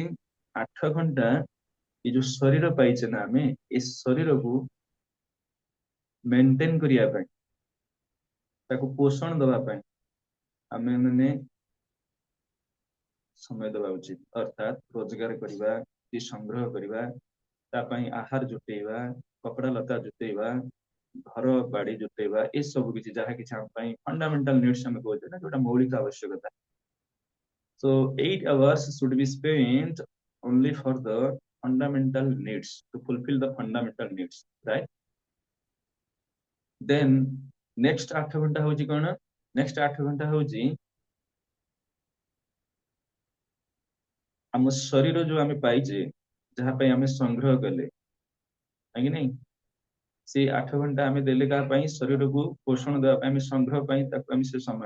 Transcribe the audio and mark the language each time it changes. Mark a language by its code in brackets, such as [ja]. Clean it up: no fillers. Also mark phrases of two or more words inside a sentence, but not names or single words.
[or] 8 ଘଣ୍ଟା ଏ ଯୋଉ ଶରୀର ପାଇଛେ ନା ଆମେ, ଏ ଶରୀରକୁ ମେଣ୍ଟେନ କରିବା ପାଇଁ, ତାକୁ ପୋଷଣ ଦବା ପାଇଁ ଆମେ ମାନେ ସମୟ ଦେବା ଉଚିତ। ଅର୍ଥାତ ରୋଜଗାର କରିବା, କି ସଂଗ୍ରହ କରିବା, ତା ପାଇଁ ଆହାର ଜୁଟେଇବା, କପଡା ଲତା ଜୁଟେଇବା, ଘର ବାଡି ଜୁଟେଇବା, ଏସବୁ କିଛି ଯାହା କିଛି ଆମ ପାଇଁ [en] fundamental needs [or] ଆମେ କହୁଛେ ନା, ଯୋଉଟା ମୌଳିକ ଆବଶ୍ୟକତା। [en] So 8 hours should be spent only for the fundamental needs, to fulfill the fundamental needs, right? Then next [or] 8 ଘଣ୍ଟା ହଉଛି କଣ? ନେକ୍ସଟ 8 ଘଣ୍ଟା ହଉଛି ଆମ ଶରୀର ଯୋଉ ଆମେ ପାଇଛେ, ଯାହା ପାଇଁ ଆମେ ସଂଗ୍ରହ କଲେ, କାହିଁକି ନାଇଁ? ସେଇ 8 ଘଣ୍ଟା ଆମେ ଦେଲେ କାହା ପାଇଁ? ଶରୀରକୁ ପୋଷଣ ଦେବା ପାଇଁ, ଆମେ ସଂଗ୍ରହ ପାଇଁ ତାକୁ ଆମେ ସେ ସମୟ।